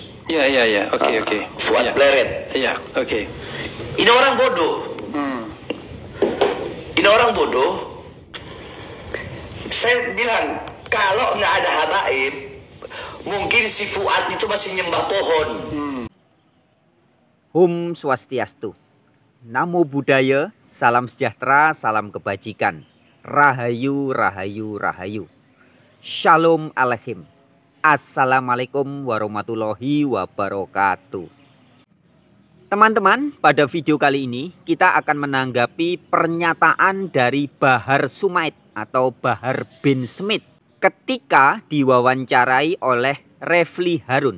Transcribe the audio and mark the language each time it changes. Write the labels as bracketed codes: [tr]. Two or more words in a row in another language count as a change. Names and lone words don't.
[id] Iya, oke. Fuad Pleret. Iya, oke. Ini orang bodoh. Ini orang bodoh. Saya bilang, kalau nggak ada habaib, mungkin si Fuad itu masih nyembah pohon. Om Swastiastu. [pi] Namo Buddhaya, [id] salam sejahtera, salam kebajikan. Rahayu, rahayu, rahayu. [he] שלום עליכם. [ar] السلام عليكم ورحمة الله وبركاته. [id] Teman-teman, pada video kali ini kita akan menanggapi pernyataan dari Bahar Sumait atau Bahar bin Smith ketika diwawancarai oleh Refli Harun.